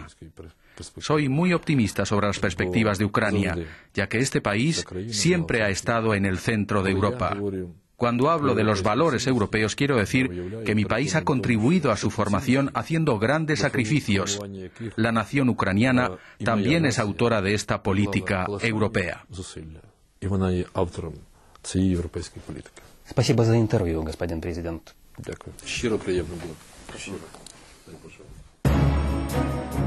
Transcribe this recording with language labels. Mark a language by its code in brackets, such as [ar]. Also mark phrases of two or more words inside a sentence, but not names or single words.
[es] Soy muy optimista sobre las perspectivas de Ucrania, ya que este país siempre ha estado en el centro de Europa. Cuando hablo de los valores europeos, quiero decir que mi país ha contribuido a su formación haciendo grandes sacrificios. La nación ucraniana también es autora de esta política europea. [ru] Спасибо за интервью, господин президент. [uk] Дякую. Щиро приємно було.